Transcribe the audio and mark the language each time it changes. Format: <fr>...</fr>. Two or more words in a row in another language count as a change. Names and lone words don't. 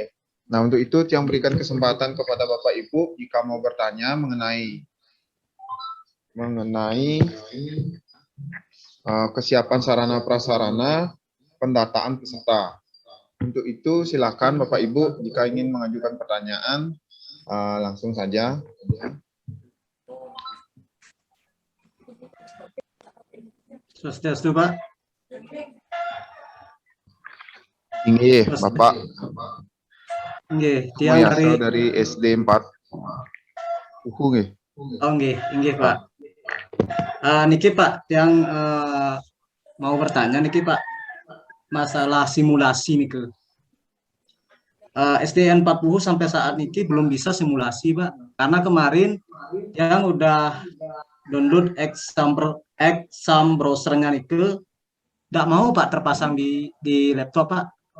<id>Nah, untuk itu yang berikan kesempatan kepada Bapak Ibu jika mau bertanya mengenai kesiapan sarana prasarana pendataan peserta. Untuk itu silakan Bapak Ibu jika ingin mengajukan pertanyaan langsung saja. Swastiastu, Pak. Inggih, Bapak.</id> <ban>Nggih, tiang</ban> <id>dari SD 4 Uhu nggih. Oh nggih, Pak. Niki Pak, yang mau bertanya niki Pak, masalah simulasi niki. SDN 40 sampai saat niki belum bisa simulasi Pak, karena kemarin yang udah download exam browsernya niki nggak mau Pak terpasang di laptop Pak.</id>